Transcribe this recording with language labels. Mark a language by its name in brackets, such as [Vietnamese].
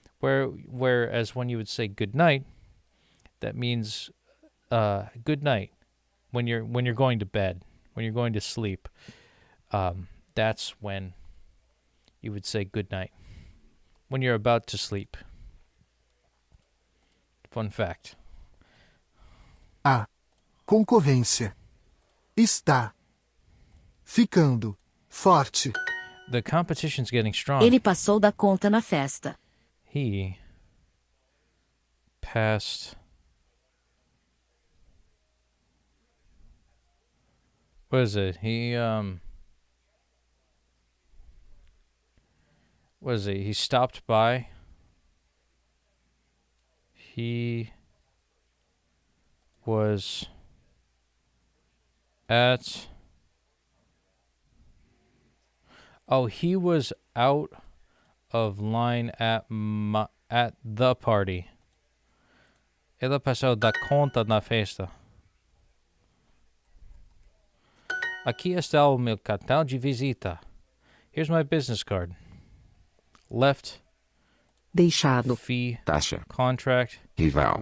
[English] Whereas when you would say good night, that means good night when you're going to bed, when you're going to sleep. That's when you would say good night. When you're about to sleep. Fun fact. [Portuguese] A concorrência está ficando forte. [English] The competition's getting strong. [Portuguese] Ele passou da conta na festa. [English] He passed. What is it? What is it? He stopped by. He was at. Oh, he was out of line at the party. [Portuguese] Ela passou da conta na festa. Aqui está o meu cartão de visita. [English] Here's my business card. Left. [Portuguese] Deixado. [English] Fee. [Portuguese] taxa, [English] Contract. [Portuguese] rival,